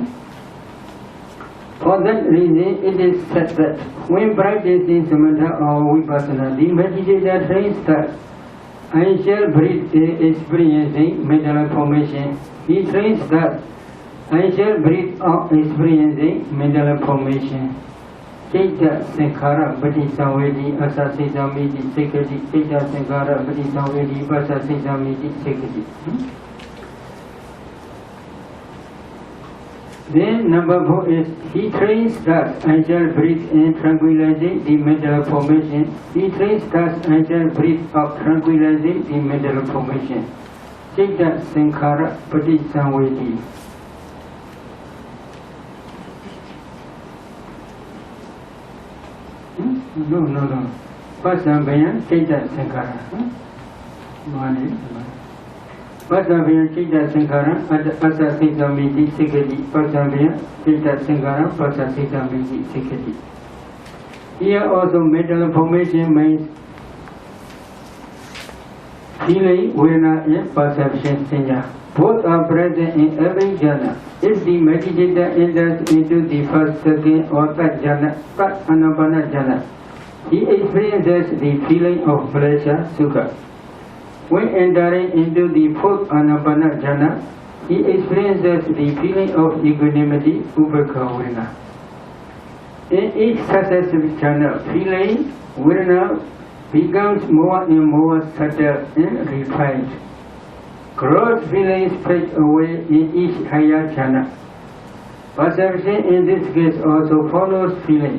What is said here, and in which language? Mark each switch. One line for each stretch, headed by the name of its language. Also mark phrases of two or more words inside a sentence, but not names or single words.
English: For that reason, it is said that when practicing samatha or vipassana, the meditator trains that I shall breathe experiencing mental formation. He trains that I shall breathe out experiencing mental formation.
Pali: Chitta sankhara patisavedi asasisamiti sekati. Chitta sankhara patisavedi asasisamiti sekati.
English: Then number 4 is he trains that I shall breathe in tranquilizing the mental formation. He trains that I shall breathe out tranquilizing the mental formation.
Pali: Chitta sankhara patisavedi.
English: No.
Pali: Pasambhaya Chitta Sankhara. Pasambhaya Chitta Sankhara Asasisamiti Sikati. Pasambhaya Chitta Sankhara Pasasisamiti Sikati.
English: Here also mental formation means feeling, vedana and perception sanya. Both are present in every jhana. If the meditator enters into the first, second or third jhana,
Pali: Anapana jhana,
English: he experiences the feeling of pleasure, sukha. When entering into the fourth
Pali: Anapana jhana,
English: he experiences the feeling of equanimity,
Pali: upekha vedana.
English: In each successive jhana, feeling, vedana becomes more and more subtle and refined. Gross feelings fade away in each higher jhana. Perception in this case also follows feeling.